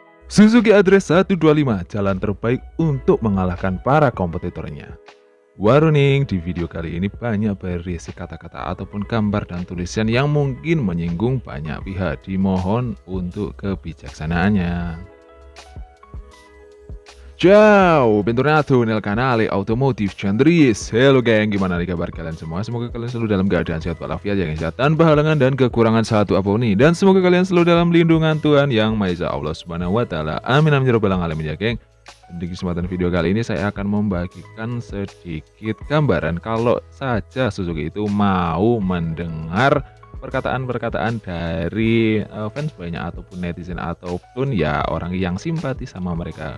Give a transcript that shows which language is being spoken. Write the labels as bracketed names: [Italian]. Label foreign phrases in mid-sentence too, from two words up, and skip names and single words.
[Indonesian] Suzuki Address 125 jalan terbaik untuk mengalahkan para kompetitornya. Warning, di video kali ini banyak berisi kata-kata ataupun gambar dan tulisan yang mungkin menyinggung banyak pihak. Dimohon untuk kebijaksanaannya. [Italian] Ciao, bentornato nel canale Automotive Chandris. [Indonesian] Halo geng, gimana nih kabar kalian semua? Semoga kalian selalu dalam keadaan sehat walafiat ya guys ya, tanpa halangan dan kekurangan satu apapun nih. Dan semoga kalian selalu dalam lindungan Tuhan Yang Maha Esa Allah [Arabic] سبحانه وتعالى. آمين آمين يا رب العالمين [Indonesian] ya geng. Di kesempatan video kali ini saya akan membagikan sedikit gambaran kalau saja Suzuki itu mau mendengar perkataan-perkataan dari fans banyak ataupun netizen ataupun ya orang yang simpati sama mereka.